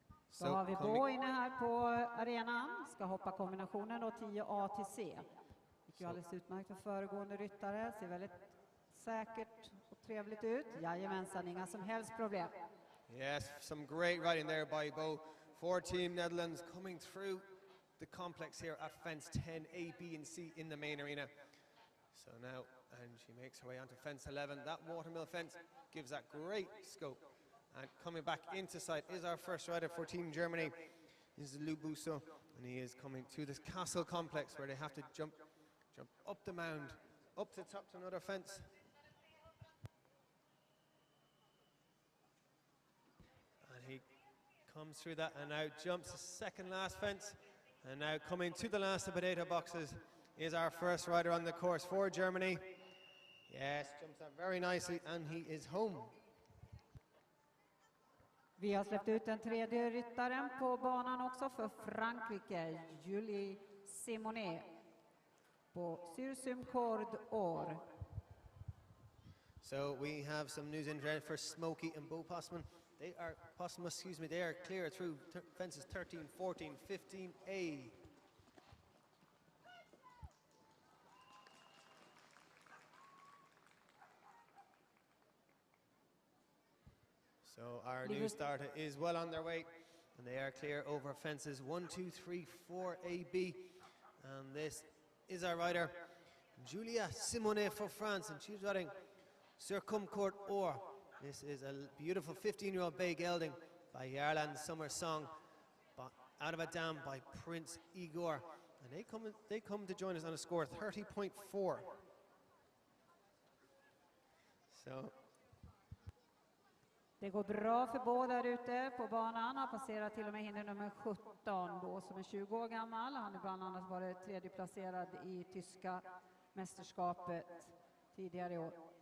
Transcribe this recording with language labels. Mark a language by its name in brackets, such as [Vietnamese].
[Swedish] Så har vi Beau inne här på arenan, ska hoppa kombinationen då 10A till C. Det gick ju alldeles utmärkt för föregående ryttare, ser väldigt säkert och trevligt ut. Jajamensan, inga som helst problem. [English] Yes, some great riding there by Beau for Team Netherlands, coming through the complex here at fence 10, A, B and C in the main arena. So now, and she makes her way onto fence 11. That watermill fence gives that great scope. And coming back into sight is our first rider for Team Germany. This is Libussa, and he is coming to this castle complex where they have to jump up the mound, up to the top to another fence. And he comes through that and now jumps the second last fence. And now coming to the last of potato boxes is our first rider on the course for Germany. Yes, jumps that very nicely, and he is home. [Swedish] Vi har släppt ut den tredje ryttaren på banan också för Frankrike, Julie Simonet på Sursum Cord Or. [English] So we have some news in there for Smokey and Beau Posthumus. They are clear through fences 13, 14, 15A. So our new starter is well on their way, and they are clear over fences 1, 2, 3, 4A, B. And this is our rider, Julia Simonet for France, and she's riding Circumcord Or. This is a beautiful 15-year-old bay gelding by Yarland Summer Song, out of a dam by Prince Igor. And they come to join us on a score of 30.4. So [Swedish] Det går bra för Beau där ute på banan. Han passerar till och med hinder nummer 17. Beau som är 20 år gammal. Han är bland annat varit tredje placerad i tyska mästerskapet tidigare i år.